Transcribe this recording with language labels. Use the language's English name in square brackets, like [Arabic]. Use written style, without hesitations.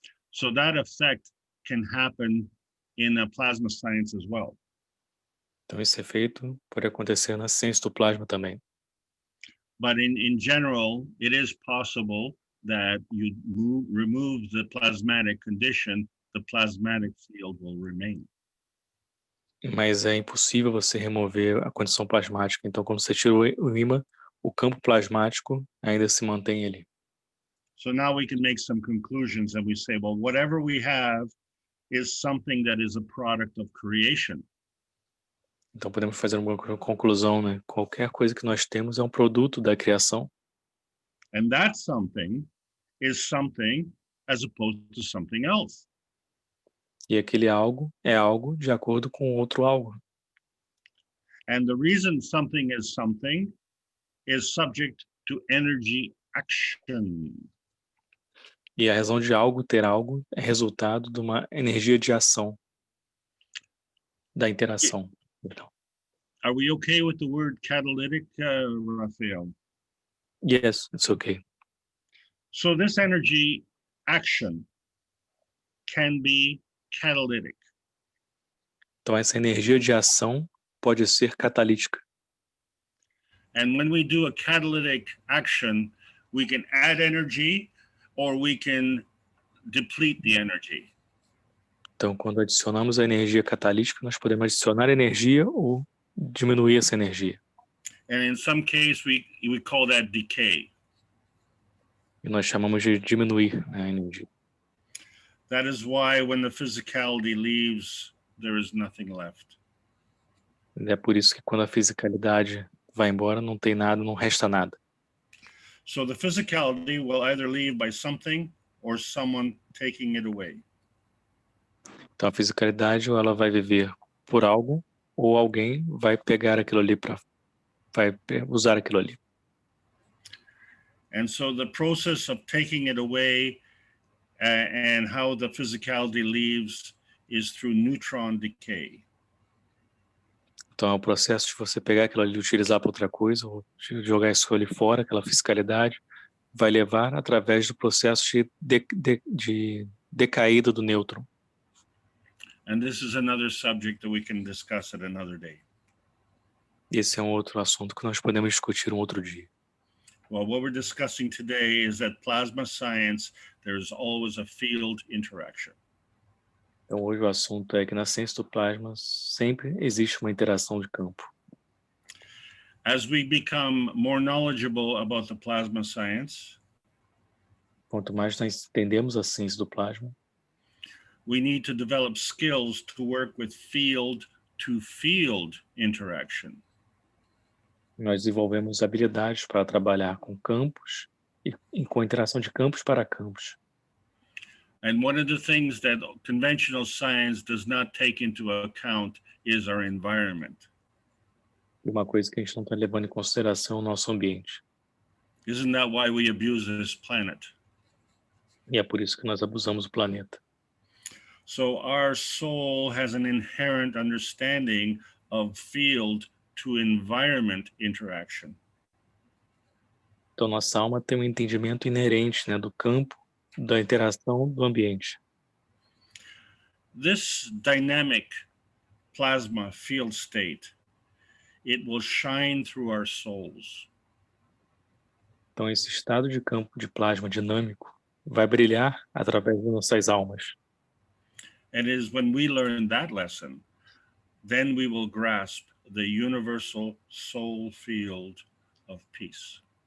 [English] So that effect can happen in a plasma science as well. [Portuguese] Então esse efeito pode acontecer na ciência do plasma também. [English] But in general, it is possible that you remove the plasmatic condition, the plasmatic field will remain. [Portuguese] Mas é impossível você remover a condição plasmática. Então quando você tira o ímã, o campo plasmático ainda se mantém ali. [English] So now we can make some conclusions and we say, well, whatever we have is something that is a product of creation. [Portuguese] Então podemos fazer uma conclusão, né? Qualquer coisa que nós temos é um produto da criação. [English] And that something is something as opposed to something else. [Portuguese] E aquele algo é algo de acordo com outro algo. [English] And the reason something is subject to energy action. [Portuguese] E a razão de algo ter algo é resultado de uma energia de ação, da interação. Então. [English] Are we okay with the word catalytic, Rafael? Yes, it's okay. So this energy action can be catalytic. [Portuguese] Então essa energia de ação pode ser catalítica. [English] And when we do a catalytic action, we can add energy or we can deplete the energy. [Portuguese] Então quando adicionamos a energia catalítica, nós podemos adicionar energia ou diminuir essa energia. [English] And in some case we call that decay. [Portuguese] E nós chamamos de diminuir a energia. [English] That is why when the physicality leaves, there is nothing left. [Portuguese] É por isso que quando a fisicalidade vai embora, não tem nada, não resta nada. [English] So the physicality will either leave by something or someone taking it away. [Portuguese] Então a fisicalidade ou ela vai viver por algo ou alguém vai pegar aquilo ali vai usar aquilo ali. [English] And so the process of taking it away and how the physicality leaves is through neutron decay. [Portuguese] Então é o processo de você pegar aquilo ali e utilizar para outra coisa, ou de jogar isso ali fora, aquela fisicalidade, vai levar através do processo de decaída do nêutron. [English] And this is another subject that we can discuss at another day. [Portuguese] Esse é um outro assunto que nós podemos discutir um outro dia. [English] Well, what we're discussing today is that plasma science, there's always a field interaction. [Portuguese] Então hoje o assunto é que na ciência do plasma sempre existe uma interação de campo. [English] As we become more knowledgeable about the plasma science, [Portuguese] quanto mais nós entendemos a ciência do plasma, [English] we need to develop skills to work with field-to-field interaction. [Portuguese] Nós desenvolvemos habilidades para trabalhar com campos e com interação de campos para campos. [English] And one of the things that conventional science does not take into account is our environment. [Portuguese] E uma coisa que a gente não está levando em consideração é o nosso ambiente. [English] Isn't that why we abuse this planet? [Portuguese] E é por isso que nós abusamos do planeta. [English] So our soul has an inherent understanding of field to environment interaction. [Portuguese] Então nossa alma tem um entendimento inerente, né, do campo, da interação do ambiente. [English] This dynamic plasma field state, it will shine through our souls. [Portuguese] Então esse estado de campo de plasma dinâmico vai brilhar através de nossas almas. [English] And it is when we learn that lesson, then we will grasp the universal soul field of peace.